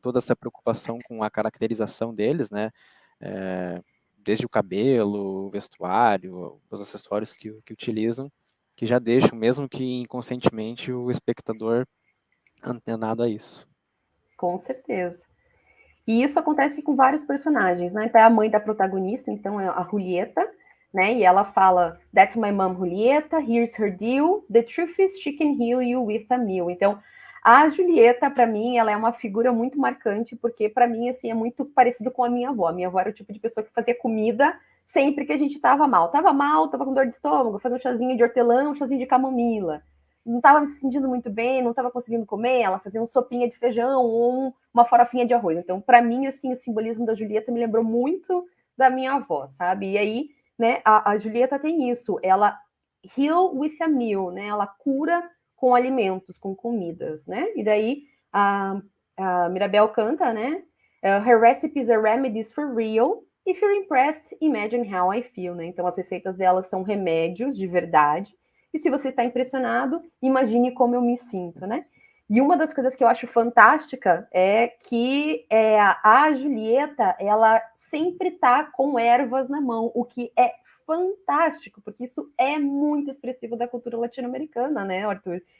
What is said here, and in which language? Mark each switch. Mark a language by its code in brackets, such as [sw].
[pt] toda essa preocupação com a caracterização deles, né, é, desde o cabelo, o vestuário, os acessórios que utilizam, que já deixam, mesmo que inconscientemente, o espectador antenado a isso. com certeza. E isso acontece com vários personagens, né? Então, é a mãe da protagonista, então é a Julieta, né? E ela fala: [en] That's my mom, Julieta. Here's her deal. The truth is, she can heal you with a meal. [pt] Então, a Julieta, para mim, ela é uma figura muito marcante, porque para mim, assim, é muito parecido com a minha avó. A minha avó era o tipo de pessoa que fazia comida sempre que a gente estava mal. Tava mal, tava com dor de estômago, fazia um chazinho de hortelã, um chazinho de camomila. Não estava me sentindo muito bem, não estava conseguindo comer, ela fazia uma sopinha de feijão ou uma farofinha de arroz. Então, para mim, assim, o simbolismo da Julieta me lembrou muito da minha avó, sabe? E aí, né, a Julieta tem isso, ela [en] heal with a meal, [pt] né? Ela cura com alimentos, com comidas, né? E daí a Mirabel canta, né? [en] Her recipes are remedies for real. If you're impressed, imagine how I feel, né? [pt] Então as receitas dela são remédios de verdade. E se você está impressionado, imagine como eu me sinto, né? E uma das coisas que eu acho fantástica é que a Julieta, ela sempre tá com ervas na mão, o que é fantástico, porque isso é muito expressivo da cultura latino-americana, né, Arthur?